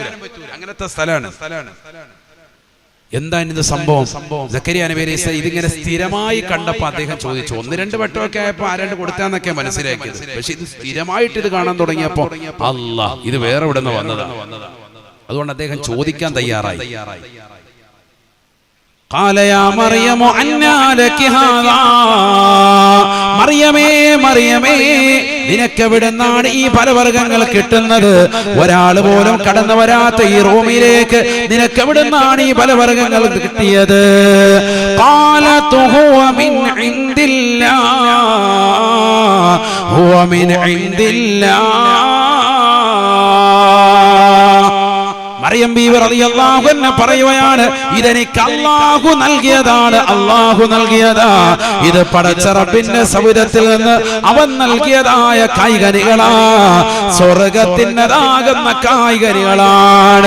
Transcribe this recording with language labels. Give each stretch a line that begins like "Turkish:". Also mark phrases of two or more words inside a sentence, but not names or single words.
Malayalam: അങ്ങനത്തെ സ്ഥലമാണ്. എന്താണ് ഇത് സംഭവം? സക്കരിയ നബി അലൈഹിസ്സലാം ഇതിങ്ങനെ സ്ഥിരമായി കണ്ടപ്പോൾ അദ്ദേഹം ചോദിച്ചു. 1-2 വട്ടമൊക്കെ ആയപ്പോൾ ആരാണ്ട് കൊടുത്താന്നൊക്കെ മനസ്സിലാക്കിയത്. പക്ഷെ ഇത് സ്ഥിരമായിട്ട് ഇത് കാണാൻ തുടങ്ങിയപ്പോ അല്ലാഹ്, ഇത് വേറെ ഇവിടെ നിന്ന് വന്നതാണ്. അതുകൊണ്ട് അദ്ദേഹം ചോദിക്കാൻ തയ്യാറായി.
Arabic: قال يا مريم أنى لك هذا.
Malayalam: മറിയമേ, നിനക്ക് എവിടുന്നാണ് ഈ ഫലവർഗ്ഗങ്ങൾ കിട്ടുന്നത്? ഒരാൾ പോലും കടന്നു വരാത്ത ഈ റൂമിലേക്ക് നിനക്ക് എവിടുന്നാണ് ഈ ഫലവർഗ്ഗങ്ങൾ കിട്ടിയത്?
Arabic: قالت هو من عند الله.
Malayalam: മറിയം ബീവി
Arabic: رضي الله عنها
Malayalam: പറയുകയാണ്, ഇതെനിക്ക് അല്ലാഹു നൽകിയതാ. ഇത് പടച്ച റബ്ബിന്റെ സൗരത്തിൽ നിന്ന് അവൻ നൽകിയതായ കായ്കനികളാ, സ്വർഗത്തിൻ്റെതാകുന്ന കായ്കനികളാണ്.